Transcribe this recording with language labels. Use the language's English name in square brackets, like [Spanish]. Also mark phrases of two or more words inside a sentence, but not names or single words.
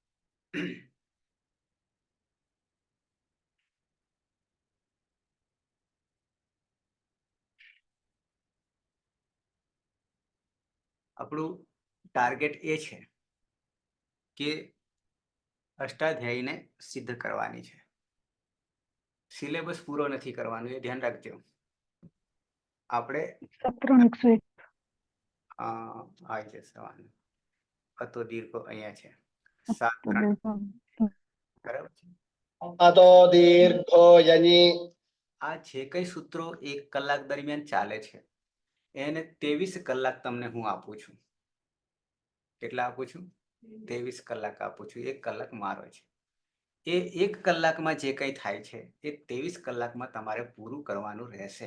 [Gujarati] આપણું ટાર્ગેટ એ છે કે અષ્ટાધ્યાયીને સિદ્ધ કરવાની છે. સિલેબસ પૂરો નથી કરવાનું, એ ધ્યાન રાખજો. આપણે આવી જશે વાંધો. [Sanskrit] અતો દીર્ઘો [Gujarati] અહીંયા છે 7 3. બરાબર છે. [Sanskrit] अतो दीर्घो यनि [Gujarati] આ જે કઈ સૂત્રો 1 કલાક દરમિયાન ચાલે છે એને 23 કલાક તમને હું આપું છું. કેટલા આપું છું? 23 કલાક આપું છું. 1 કલાક મારો છે. એ 1 કલાકમાં જે કંઈ થાય છે એ 23 કલાકમાં તમારે પૂરું કરવાનું રહેશે.